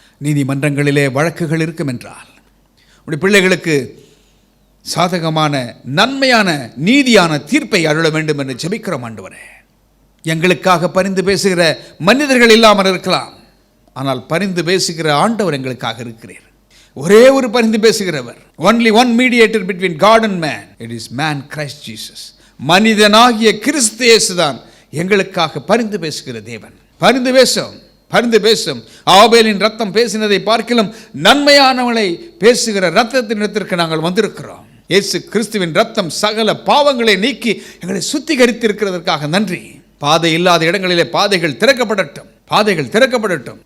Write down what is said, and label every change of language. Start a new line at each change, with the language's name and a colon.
Tamil: நீதிமன்றங்களிலே வழக்குகள் இருக்கும் என்றால் உடைய பிள்ளைகளுக்கு சாதகமான நன்மையான நீதியான தீர்ப்பை அருள வேண்டும் என்று ஜெபிக்கிறோம் ஆண்டவரே. எங்களுக்காக பரிந்து பேசுகிற மனிதர்கள் இல்லாமல் இருக்கலாம், ஆனால் பரிந்து பேசுகிற ஆண்டவர் எங்களுக்காக இருக்கிறார். ஒரே ஒரு பரிந்து பேசுகிறவர்.
English: only one mediator between God and man, it is man Christ Jesus.
Tamil: மனிதனாகிய கிறிஸ்து இயேசுதான் எங்களுக்காக பரிந்து பேசுகிற தேவன். பரிந்து பேசும் ஆபேலின் ரத்தம் பேசினதை பார்க்கிலும் நன்மையானவளை பேசுகிற ரத்தத்தின் இடத்திற்கு நாங்கள் வந்திருக்கிறோம். இயேசு கிறிஸ்துவின் ரத்தம் சகல பாவங்களை நீக்கி எங்களை சுத்திகரித்திருக்கிறதற்காக நன்றி. பாதை இல்லாத இடங்களிலே பாதைகள் திறக்கப்படட்டும்.